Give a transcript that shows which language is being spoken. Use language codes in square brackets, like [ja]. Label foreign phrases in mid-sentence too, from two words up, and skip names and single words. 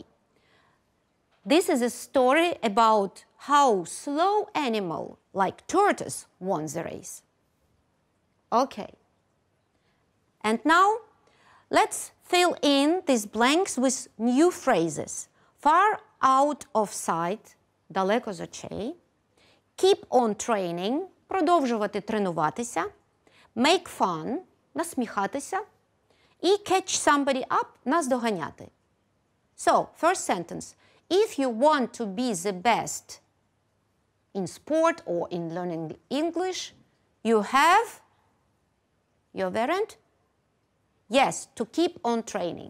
[en] This is a story about how slow animal like tortoise won the race. Okay. And now let's fill in these blanks with new phrases. Far out of sight, [uk] далеко з очей. [en] Keep on training, [uk] продовжувати тренуватися. [en] Make fun, [uk] насміхатися. І [en] catch somebody up, [uk] наздоганяти. [en] So, first sentence. If you want to be the best in sport or in learning English, you have your variant? Yes, to keep on training.